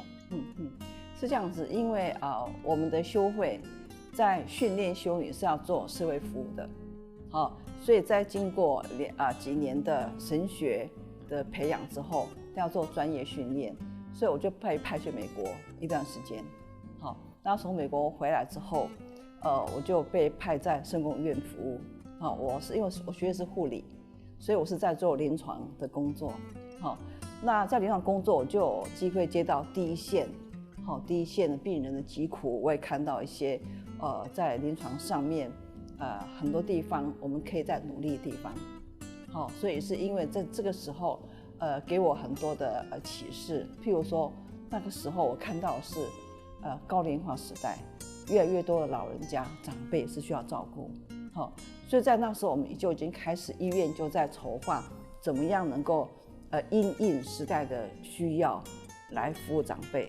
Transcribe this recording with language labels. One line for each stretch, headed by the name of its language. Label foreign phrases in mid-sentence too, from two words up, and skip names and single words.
Chinese: 是這樣子，因為我們的修會在訓練修女是要做社會服務的，所以在經過幾年的神學的培養之後，要做專業訓練，所以我就被派去美國一段時間。然後從美國回來之後，我就被派在聖公院服務。我是因為我學的是護理，所以我是在做臨床的工作。那在臨床工作，我就有機會接到第一線的病人的疾苦，我也看到一些在臨床上面很多地方我們可以再努力的地方。所以是因為在這個時候給我很多的啟示。譬如說那個時候我看到的是高齡化時代，越來越多的老人家長輩是需要照顧。所以在那時候我們就已經開始，醫院就在籌劃怎麼樣能夠因應時代的需要來服務長輩。